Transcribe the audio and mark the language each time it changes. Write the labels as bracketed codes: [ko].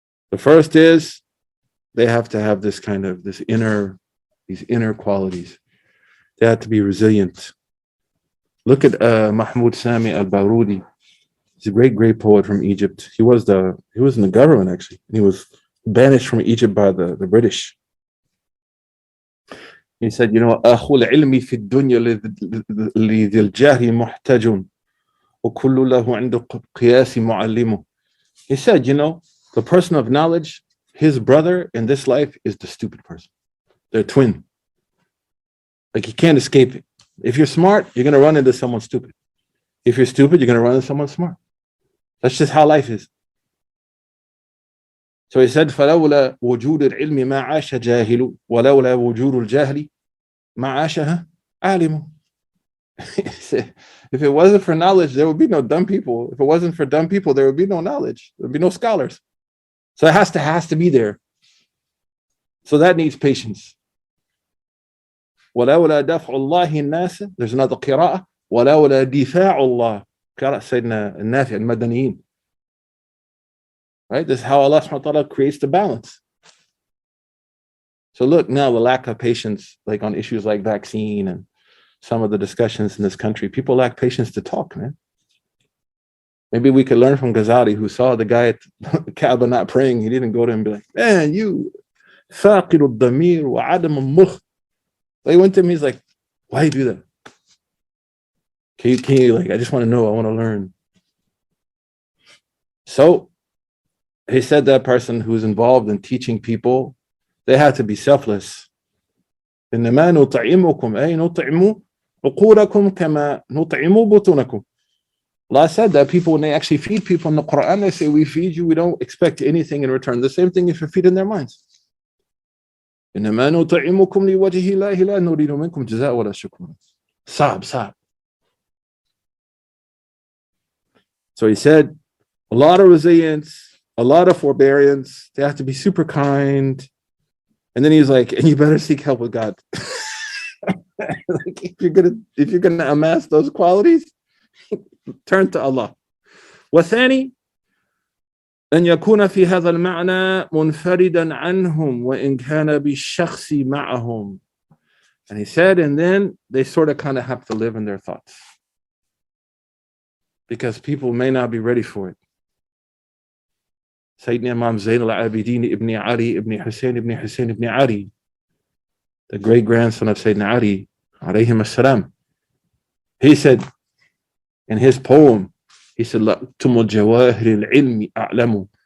[en] The first is they have to have this kind of these inner qualities. They have to be resilient. Look at Mahmoud Sami al-Barudi. He's a great poet from Egypt. He was in the government actually. And he was banished from Egypt by the British. He said, [ar] أخو العلم في الدنيا لذي الجاه محتاج وكل له عند قياس معلمه. [en] He said, the person of knowledge, his brother in this life is the stupid person. They're twin. Like, you can't escape it. If you're smart, you're going to run into someone stupid. If you're stupid, you're going to run into someone smart. That's just how life is. So he said, [ar] فَلَوْلَا وُجُودُ الْعِلْمِ مَا عَاشَ جَاهِلُ وَلَوْلَا وُجُودُ الْجَهْلِ مَا عَاشَهَا عَالِمُ. [en] If it wasn't for knowledge, there would be no dumb people. If it wasn't for dumb people, there would be no knowledge. There would be no scholars. So it has to be there. So that needs patience. [ar] وَلَوْلَا دَفْعُ اللَّهِ النَّاسِ. [en] There's another قراءة. [ar] وَلَوْلَا دِفَاعُ اللَّهِ. قراءة سيدنا النافع المدنيين. [en] Right? This is how Allah subhanahu wa ta'ala creates the balance. So look, now the lack of patience, like on issues like vaccine and some of the discussions in this country, people lack patience to talk, man. Maybe we could learn from Ghazali, who saw the guy at the Kaaba not praying. He didn't go to him and be like, man, you [ar] فاقد الضمير وعدم المخ. [en] He went to him, he's like, why you do that? Can you, like, I just want to know, I want to learn. So he said that person who's involved in teaching people, they have to be selfless. [ar] إنما نطعمكم أي نطعم عقولكم كما نطعم بطونكم. [en] Allah said that people, when they actually feed people in the Quran, they say, we feed you, we don't expect anything in return. The same thing if you feed in their minds. [ar] إنما نطعمكم لوجه الله لا نريد منكم جزاء ولا شكورا. صعب. [en] So he said, a lot of resilience, a lot of forbearance. They have to be super kind. And then he's like, and you better seek help with God. Like, if you're gonna amass those qualities, turn to Allah. [ar] وثاني أن يكون في هذا المعنى منفردا عنهم وإن كان بالشخص معهم. [en] And he said, and then they sort of kind of have to live in their thoughts, because people may not be ready for it. Sayyidina Imam Zayn al-Abidin ibn Ali ibn Hussein ibn Ali, the great grandson of Sayyidina Ali, alayhim as-salam, he said in his poem, he said, [ar] لَأْتُمُ جَوَاهِرِ الْعِلْمِ أَعْلَمُ.